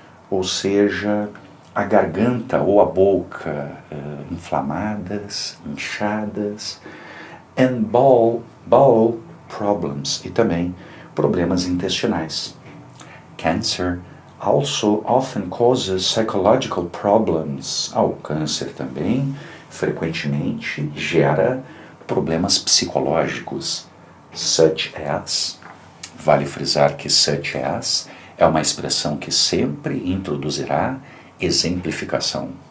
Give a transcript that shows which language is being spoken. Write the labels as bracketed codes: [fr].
[pt] ou seja, a garganta ou a boca inflamadas, inchadas, [en] and bowel problems, [pt] e também problemas intestinais. [en] Cancer also often causes psychological problems. [pt] O câncer também frequentemente gera problemas psicológicos, [en] such as, [pt] vale frisar que such as é uma expressão que sempre introduzirá exemplificação.